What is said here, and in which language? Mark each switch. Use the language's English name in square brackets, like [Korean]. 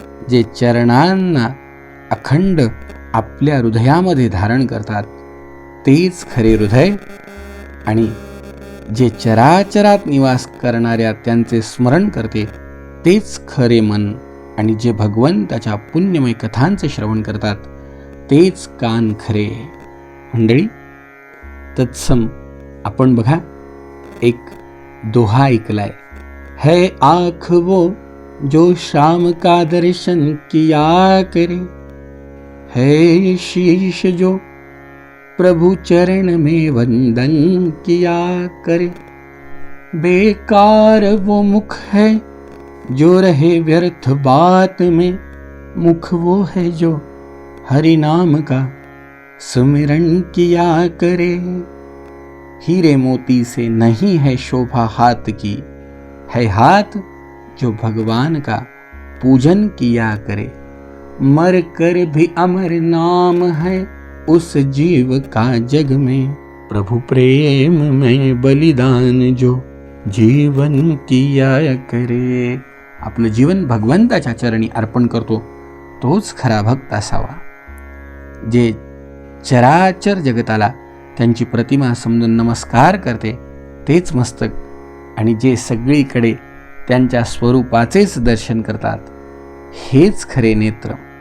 [Marathi] जे चरणांना अखंड आपल्या हृदयामध्ये धारण करतात तेच खरे हृदय. आणि जे चराचरात निवास करणाऱ्या त्यांचे स्मरण करते तेच खरे मन. आणि जे भगवंताच्या पुण्यमय कथांचे श्रवण करतात तेच कान खरे. मंडळी, तत्सम आपण बघा, एक दोहा ऐकलाय, [Hindi] है आँख वो जो शाम का दर्शन किया करे, है शीश जो प्रभु चरण में वंदन किया करे, बेकार वो मुख है जो रहे व्यर्थ बात में, मुख वो है जो हरि नाम का सुमिरन किया करे. हीरे मोती से नहीं है शोभा हाथ की, है हाथ जो भगवान का पूजन किया करे, मर कर भी अमर नाम है उस जीव का जग में, प्रभु प्रेम में बलिदान जो जीवन किया करे. [Marathi] आपलं जीवन भगवंताच्या चरणी अर्पण करतो तोच खरा भक्त असावा. जे चराचर जगताला त्यांची प्रतिमा समजून नमस्कार करते तेच मस्तक. आणि जे सगळीकडे त्यांच्या स्वरूपाचेच दर्शन करतात हेच खरे नेत्र.